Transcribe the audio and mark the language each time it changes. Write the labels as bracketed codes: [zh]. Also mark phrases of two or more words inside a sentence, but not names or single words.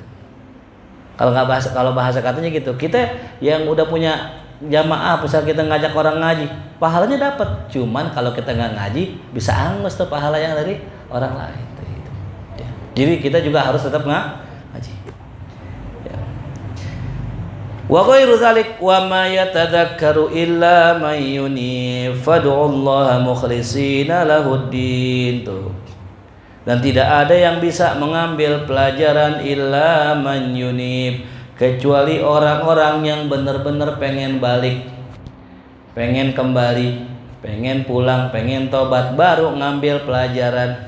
[id] Kalau bahasa katanya gitu, kita yang udah punya jamaah, misal kita ngajak orang ngaji, pahalanya dapat. Cuman kalau kita nggak ngaji, bisa angus tuh pahala yang dari orang lain. Gitu. Ya. Jadi kita juga harus tetap ngaji. [ar] Ya. وغير ذلك وما يتذكر إلا من ينيب فادعوا الله مخلصين له الدين. [id] Tuh. Dan tidak ada yang bisa mengambil pelajaran [ar] إلا من ينيب, [id] kecuali orang-orang yang benar-benar pengen balik, pengen kembali, pengen pulang, pengen tobat, baru ngambil pelajaran.